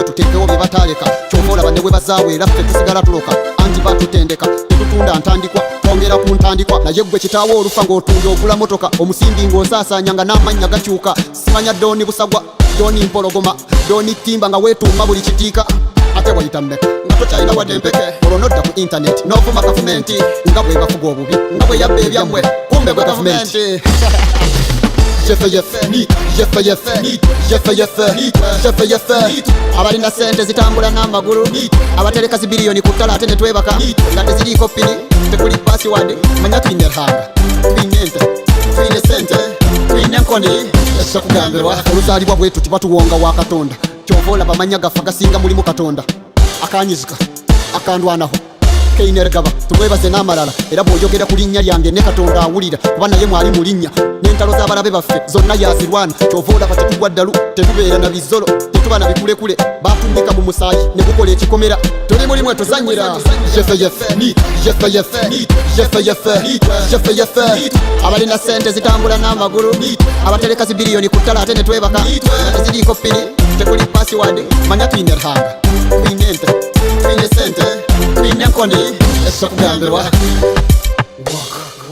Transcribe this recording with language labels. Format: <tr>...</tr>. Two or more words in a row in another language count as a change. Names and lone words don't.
<lg>tuteekewo bye bataaleka kyova olaba ne bwe bazaawe era ffe tusigala tuloka anti batutendeka tetutunda ntandikwa twongera ku ntandikwa naye gwe kitaawo olufa ng'otunda ogula motoka omusimbi ng'osaasaanya nga n'amannya gakyuka simanya dooni busagwa dooni mpologoma dooni ttimba nga weetuuma buli kitiika ate wayita mmeka nga tokyalina wadde empeke olwo nodda ku intaneti n'ovuma gavumenti nga bwe bafuga obubi nga bwe yabba ebyammwe kumbe gwe gavumenti abalina sente zitambula n'amagulu abatereka zibiliyoni ku ttala ate netwebaka nga teziriiko pini tekuli password</lg> <nyn>manya twine rhanga twine ente twine sente twine nkoni</nyn> <lg>esa kugambirwa oluzaalibwa bwetu tibatuwonga wa katonda kyova olaba manya gaffe gasinga mulimu katonda akanyizika akandwanaho keinergaba tumwebaze n'amalala era bw'oyogera ku linnya lyange ne katonda awulira kuba naye mwali mu linnya n'entalo z'abalabe baffe zonna yazirwana kyova olaba tetugwa ddalu tetubeera na bizolo tetuba na bikulekule batundika mu musaayi ne gukola ekikomera tuli mulimu etuzanyira jefeyefe abalina sente zitambula n'amagulu abatereka zibiliyoni ku ttala ate netwebaka eziriiko pini tekuli password</lg> <nyn>manya twine rhanga twine ente twine sente twine nkoni</nyn> <lg>esa kugambirwa</lg>